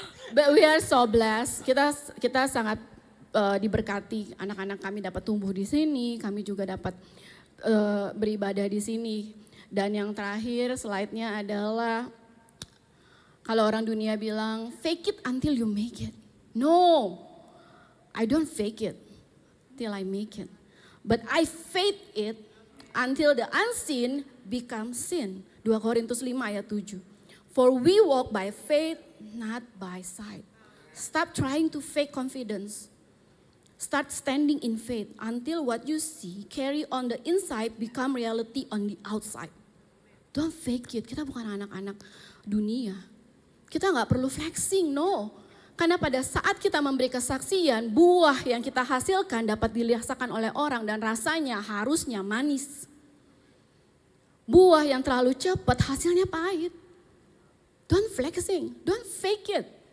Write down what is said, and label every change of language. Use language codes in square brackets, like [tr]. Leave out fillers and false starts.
[en] But we are so blessed. [id] Kita sangat diberkati. Anak-anak kami dapat tumbuh di sini. Kami juga dapat beribadah di sini. Dan yang terakhir slide-nya adalah kalau orang dunia bilang [en] fake it until you make it. No, I don't fake it till I make it. But I faith it until the unseen becomes sin. [id] 2 Korintus 5 ayat 7. [en] For we walk by faith, not by sight. Stop trying to fake confidence. Start standing in faith until what you see carry on the inside become reality on the outside. Don't fake it. [id] Kita bukan anak-anak dunia. Kita gak perlu flexing, no. Karena pada saat kita memberi kesaksian, buah yang kita hasilkan dapat dirasakan oleh orang dan rasanya harusnya manis. Buah yang terlalu cepat hasilnya pahit. [en] Don't flexing, don't fake it.